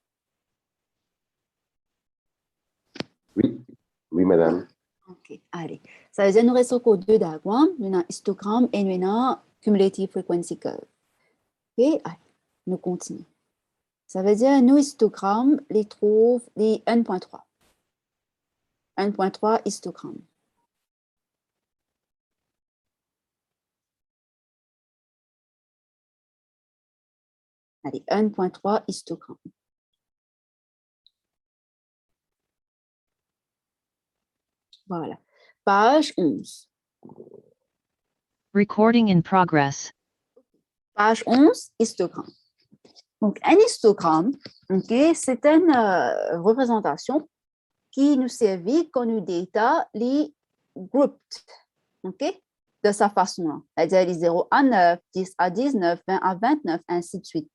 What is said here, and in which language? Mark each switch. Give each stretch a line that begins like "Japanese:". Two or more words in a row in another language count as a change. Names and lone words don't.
French: Oui, madame. OK, allez. Ça veut dire nous restons qu'aux deux diagrammes. Nous avons histogramme et nous avons
English: cumulative frequency curve.
French: OK, allez, nous continuons. Ça veut dire nous histogramme les trouve les 1.3. 1.3 histogramme. Allez, 1.3 histogramme. Voilà. Page 11.
English: Recording in progress.
French: Page 11, histogramme. Donc, un histogramme, okay, c'est une représentation qui nous servit quand nous data les groupes, okay, de sa façon-là. C'est-à-dire les 0 à 9, 10 à 19, 20 à 29, ainsi de suite.